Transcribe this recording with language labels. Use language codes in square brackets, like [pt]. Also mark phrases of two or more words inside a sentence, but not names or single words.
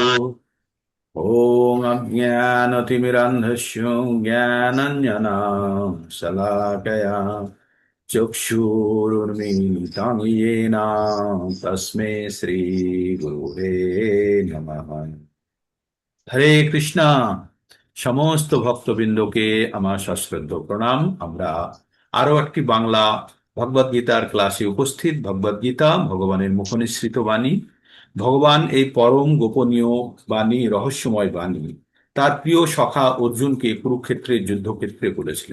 [sa] ओम अज्ञानतिमिरान्धस्य ज्ञानाञ्जनं शलाकया चक्षुरुन्मीलितं येन तस्मै श्रीगुरुवे नमः। [bn] হরে কৃষ্ণা। সমস্ত ভক্তবৃন্দকে আমার সশ্রদ্ধ প্রণাম। আমরা আরো একটি বাংলা ভগবদ গীতার ক্লাসে উপস্থিত। ভগবদ গীতা ভগবানের মুখনিসৃত বাণী। ভগবান এই পরম গোপনীয় বাণী, রহস্যময় বাণী তার প্রিয় সখা অর্জুনকে কুরুক্ষেত্রের যুদ্ধক্ষেত্রে বলেছিলেন।